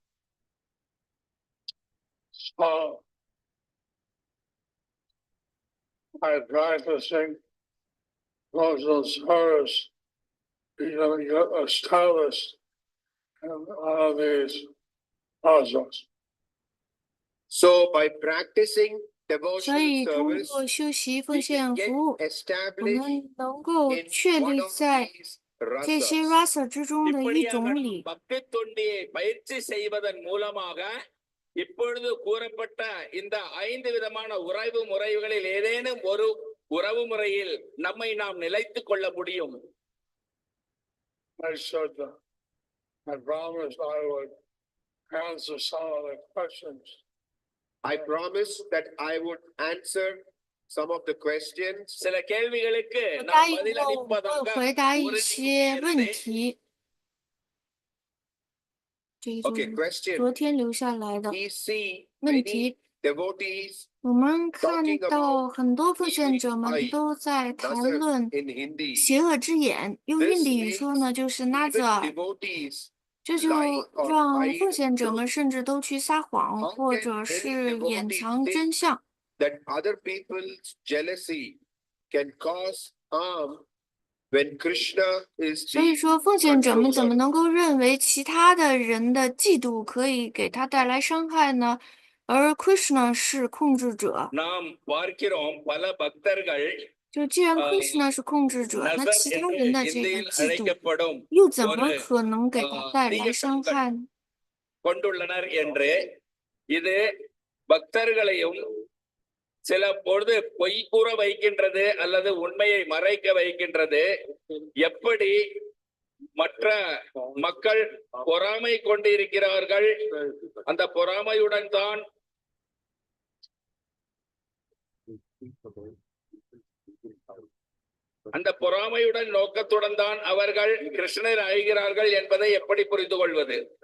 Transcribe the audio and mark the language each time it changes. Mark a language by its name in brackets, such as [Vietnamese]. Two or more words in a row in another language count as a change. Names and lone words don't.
[English] By practicing devotional service, you get established in all of these processes. So by practicing [Chinese] 所 [English] devotional [Chinese] 以通 [English] service, [Chinese] 过修习 [English] we [Chinese] 奉献 [English] can [Chinese] 服务， [English] get [Chinese] 我 [English] established [Chinese] 们能够 [English] in [Chinese] 确 [English] one [Chinese] 立 [English] of [Chinese] 在 [English] these [Chinese] 这些 [English] rasas. [Chinese] rasa 之中的一 [Tamil] இப்படியாக [Chinese] 种 [Tamil] நாம் [Chinese] 里。 [Tamil] பக்தி தொண்டியை பயிற்சி செய்வதன் மூலமாக இப்பொழுது கூறப்பட்ட இந்த 5 விதமான உறவு முறைகளில் ஏதேனும் ஒரு உறவு முறையில் நம்மை நாம் நிலைத்துக் கொள்ள முடியும். [English] I said that I promised I would answer some of the questions. I promised that I would answer some of the questions. [Tamil] சில கேள்விகளுக்கு [Chinese] 我 [Tamil] நாம் [Chinese] 答应 [Tamil] பதில் [Chinese] 过我会 [Tamil] அளிப்பதாக [Chinese] 回答一 [Tamil] உறுதி [Chinese] 些问 [Tamil] கூறியிருந்தேன். [Chinese] 题。这一 [English] Okay, [Chinese] 组 [English] question. [Chinese] 昨天留下来的 [English] We see [Chinese] 问 [English] many [Chinese] 题， [English] devotees [Chinese] 我们看 [English] talking [Chinese] 到 [English] about [Chinese] 很多奉献者 [English] evil [Chinese] 们 [English] eye, [Chinese] 都在谈 [English] nazar [Chinese] 论 [English] in Hindi. [Chinese] 邪恶之眼，用 [English] This [Chinese] 印地语说呢， [English] makes [Chinese] 就是 [English] even [Chinese] nazar。 [English] devotees [Chinese] 这就 [English] lie or [Chinese] 让 [English] hide [Chinese] 奉献者 [English] truth. [Chinese] 们甚至都去撒谎， [English] How [Chinese] 或 [English] can [Chinese] 者 [English] any [Chinese] 是掩 [English] devotee [Chinese] 藏 [English] think [Chinese] 真相。 [English] that other people's jealousy can cause harm when Krishna is [Chinese] 所以 [English] the [Chinese] 说，奉献者们怎么 [English] controller? [Chinese] 能够认为其他的人的嫉妒可以给他带来伤害呢？而 Krishna 是控制者， [Tamil] நாம் பார்க்கிறோம் பல பக்தர்கள் [Chinese] 就既然 Krishna 是控制者，那 [Tamil] நசர் [Chinese] 其他 [Tamil] என்று [Chinese] 人的这个 [Tamil] இந்தியில் [Chinese] 嫉妒 [Tamil] அழைக்கப்படும் [Chinese] 又怎么 [Tamil] ஒரு [Chinese] 可能给他带来 [Tamil] தீய [Chinese] 伤 [Tamil] கண்கள் [Chinese] 害呢？ [Tamil] கொண்டுள்ளனர் என்று இது பக்தர்களையும் சில பொழுது பொய் கூற வைக்கின்றது அல்லது உண்மையை மறைக்க வைக்கின்றது. எப்படி மற்ற மக்கள் பொறாமை கொண்டிருக்கிறார்கள், அந்த பொறாமையுடன் தான் அந்த பொறாமையுடன் நோக்கத்துடன் தான் அவர்கள் கிருஷ்ணர் அழைகிறார்கள் என்பதை எப்படி புரிந்து கொள்வது?